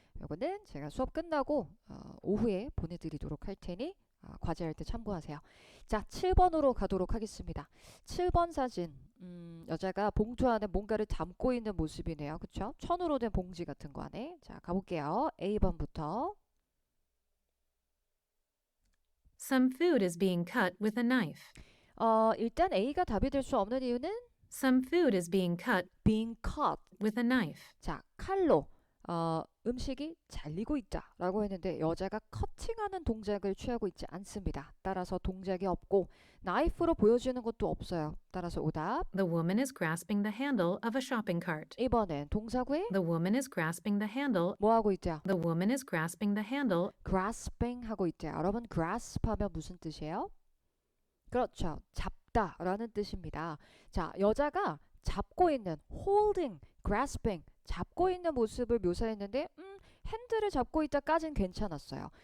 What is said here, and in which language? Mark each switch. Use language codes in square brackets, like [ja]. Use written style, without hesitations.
[ko] 요거는 제가 수업 끝나고 오후에 보내드리도록 할 테니 과제할 때 참고하세요. 자, 7번으로 가도록 하겠습니다. 7번 사진. 여자가 봉투 안에 뭔가를 담고 있는 모습이네요. 그쵸? 천으로 된 봉지 같은 거 안에. 자, 가볼게요. A번부터. [en] Some food is being cut with a knife. [ko] 일단 A가 답이 될 수 없는 이유는 [en] Some food is being cut being cut. with a knife. [ko] 자, 칼로 음식이 잘리고 있다 라고 했는데 여자가 커팅하는 동작을 취하고 있지 않습니다. 따라서 동작이 없고 나이프로 보여지는 것도 없어요. 따라서 오답. [en] The woman is grasping the handle of a shopping cart. [ko] 이번엔 동사구에 [en] The woman is grasping the handle. [ko] 뭐 하고 있죠? [en] The woman is grasping the handle. [ko] grasping 하고 있대요. 여러분, grasp 하면 무슨 뜻이에요? 그렇죠. 잡다 라는 뜻입니다. 자, 여자가 잡고 있는 holding, grasping 잡고 있는 모습을 묘사했는데 핸들을 잡고 있다까진 괜찮았어요.